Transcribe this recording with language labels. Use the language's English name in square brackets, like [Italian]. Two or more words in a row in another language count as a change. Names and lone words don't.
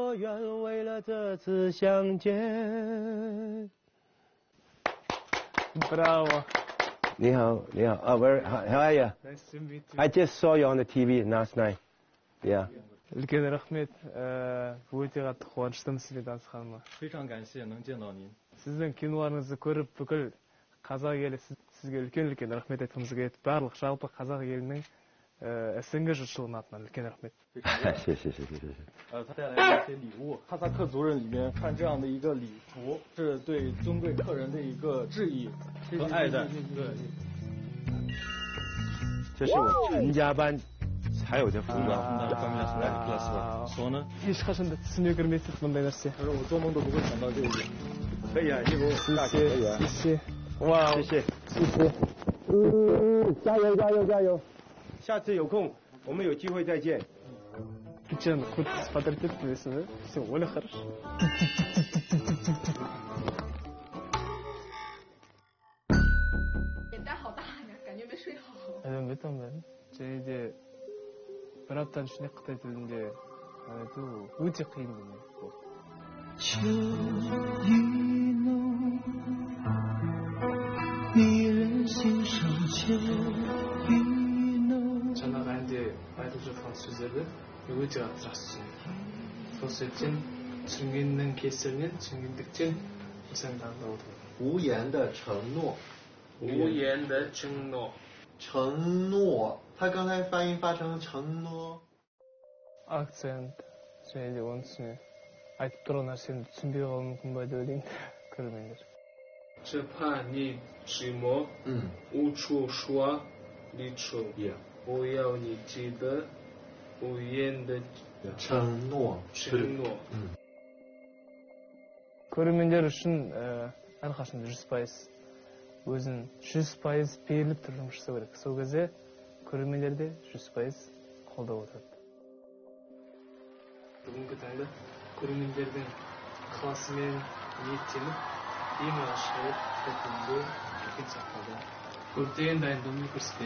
[Chinese] 然为了这次相见。 Bravo. 你好。 [English] Where? How are you? Nice to meet you. I just saw you on the TV last night. Yeah. [Kazakh] үлкен рахмет. Өте қатты қуаныштымын сізбен танысқаныма. [Chinese] 非常感谢能见到您。 [Kazakh] Сіздің киноларыңызды көріп бүкіл қазақ елі сізге үлкен рахмет айтқымыз келеді. Барлық жалпы қазақ елінің СНГ жұртшылығының атынан үлкен рахмет. [Chinese] 谢谢。他带来了一些礼物，哈萨克族人里面穿这样的一个礼服，是对尊贵客人的一个致意和爱戴。对。这是我陈家班才有的服装。说呢？ [Kazakh] ешқашан да түсіме кірмейсіз бұндай нәрсе. [Chinese] 他说我做梦都不会想到这一点。可以啊，衣服大可以啊。谢谢。哇，谢谢。加油！下次有空，我们有机会再见。 [Russian] Печально, хоть смотрите, да? Все, Оля, хорошо. [Chinese] 脸蛋好大呀，感觉没睡好。 매번 제 이제 [Kazakh] бір аптаның ішінде Қытай тілінде айту өте қиын дүние. [Chinese] 秋意浓，迷人心上秋意浓。 [Kazakh] жаңағы әнде айтылып жатқан сөздерді өте қатты жақсы түсінемін. сол себептен түсінгеннің кесірінен түсінгендіктен осы әнді таңдап отырмын. [Chinese] 无言的承诺。无言的承诺。承诺，他刚才发音发成承诺。 [Kazakh] акцент және де оның түсіне айтып тұрған нәрсені түсінбей қалуы мүмкін ба деп ойлаймын көрермендер. [Chinese] 只怕你寂寞，无处说离愁，我要你记得无言的承诺。 [Kazakh] көрермендер үшін әрқашанда 100% өзін 100% беріліп тұрып жұмыс жасау керек. сол кезде көрермендер де 100% қолдап отырады. бүгінгі таңда көрермендердің ықыласымен ниеттеніп ең алғашқы рет Қытайда үлкен сахнада көптеген дайындығын көрсетті.